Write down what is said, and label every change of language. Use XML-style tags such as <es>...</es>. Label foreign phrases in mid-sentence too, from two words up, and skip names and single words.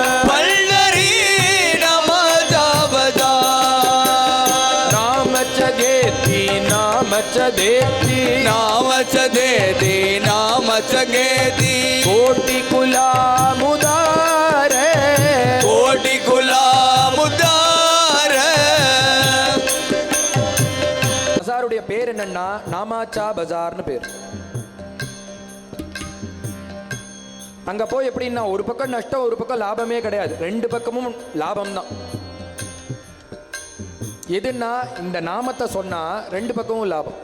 <mr>पंढरी नामाचा बजार नामच घेती नामच देती नामच देती नामच घेती कोटी कुला मुदार कोटी गुलाम उदार</mr> <ta>பஜாருடைய பேர் என்னன்னா நாமாச்சா பஜார்னு பேர். அங்க போய் எப்படின்னா ஒரு பக்கம் நஷ்டம் ஒரு பக்கம் லாபமே கிடையாது, ரெண்டு பக்கமும் லாபம் தான். எதுன்னா இந்த நாமத்தை சொன்னா ரெண்டு பக்கமும் லாபம்.</ta>